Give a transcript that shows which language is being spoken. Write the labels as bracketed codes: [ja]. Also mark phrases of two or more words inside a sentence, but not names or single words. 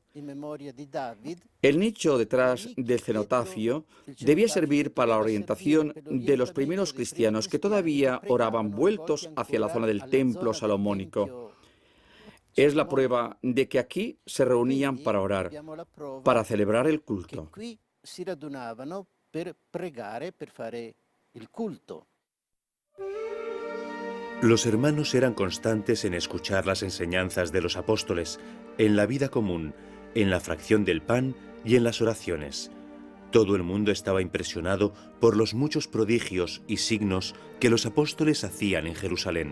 [es] El nicho detrás del cenotafio debía servir para la orientación de los primeros cristianos que todavía oraban vueltos hacia la zona del templo salomónico. Es la prueba de que aquí se reunían para orar, para celebrar el culto. [it] Si radunavano per pregare, per fare il culto. [es] Los hermanos eran constantes en escuchar las enseñanzas de los apóstoles, en la vida común, en la fracción del pan y en las oraciones. Todo el mundo estaba impresionado por los muchos prodigios y signos que los apóstoles hacían en Jerusalén.